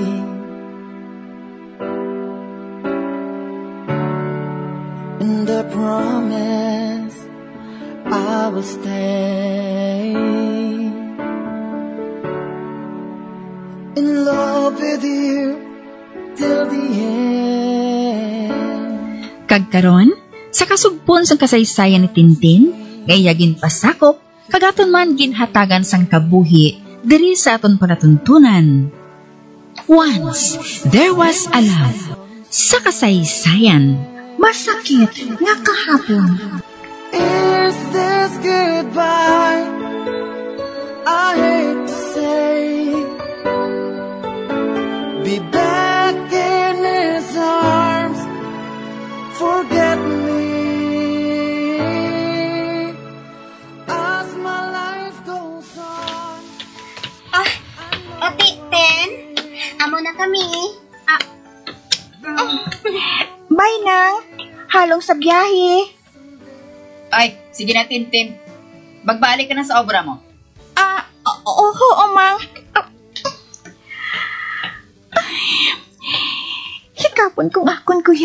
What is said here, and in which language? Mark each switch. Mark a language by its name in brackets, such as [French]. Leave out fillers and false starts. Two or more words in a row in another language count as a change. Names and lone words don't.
[English] And I promise I will stay in love with you till the end. [Hiligaynon] Kagkaron, sa kasugpon sang kasaysayan ni Tintin, gayagin pasakop, kagaton man ginhatagan sang kabuhi, diri sa aton palatuntunan. [English] Once, there was a love. [Hiligaynon] Sa kasaysayan, masakit nga kahapon. [English] Is this goodbye? I hate to say, be back in his arms. Forget me as my life goes on. [Hiligaynon] Ten, amo na kami. Bye nang, halong sa biyahe. Ay, sige na, Tintin. Magbalik ka na sa obra mo. Oo, Mang. Hikapon kong akon, kuya.